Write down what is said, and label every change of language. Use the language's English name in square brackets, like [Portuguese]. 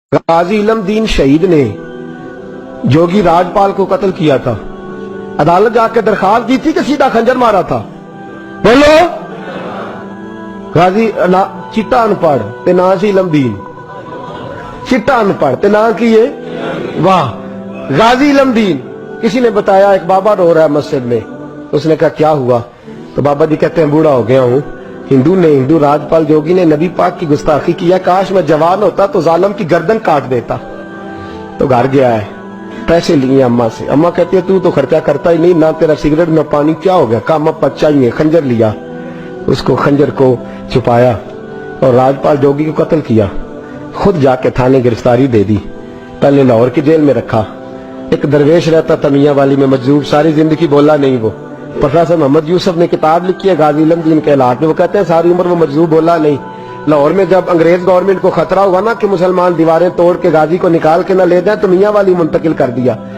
[Urdu] غازی علم دین شہید نے جوگی راجپال کو قتل کیا تھا. عدالت جا کے درخواست دی تھی کہ سیدھا خنجر مارا تھا. [Punjabi] بولو غازی چٹا ان پڑھ تے نا سی علم دین, چٹا ان پڑھ تے نا کیے واہ غازی علم دین. [Urdu] کسی نے بتایا ایک بابا رو رہا ہے مسجد میں. اس نے کہا کیا ہوا؟ تو بابا جی کہتے ہیں بوڑھا ہو گیا ہوں. ہندو راجپال جوگی نے نبی پاک کی گستاخی کیا, کاش میں جوان ہوتا تو ظالم کی گردن کاٹ دیتا. تو گھر گیا ہے, پیسے لیے اماں سے. اماں کہتی ہے تو خرچہ کرتا ہی نہیں, نہ تیرا سگریٹ نہ پانی, کیا ہو گیا؟ کام اب چاہیے. خنجر لیا, اس کو خنجر کو چھپایا اور راجپال جوگی کو قتل کیا. خود جا کے تھانے گرفتاری دے دی. پہلے لاہور کی جیل میں رکھا. ایک درویش رہتا تھا میاں والی میں مجذوب, ساری زندگی بولا نہیں. وہ پروفیسر محمد یوسف نے کتاب لکھی ہے غازی علم دین کے حالات میں. وہ کہتے ہیں ساری عمر وہ مجذوب بولا نہیں. لاہور میں جب انگریز گورنمنٹ کو خطرہ ہوا نا کہ مسلمان دیواریں توڑ کے غازی کو نکال کے نہ لے جائیں, تو میاں والی منتقل کر دیا.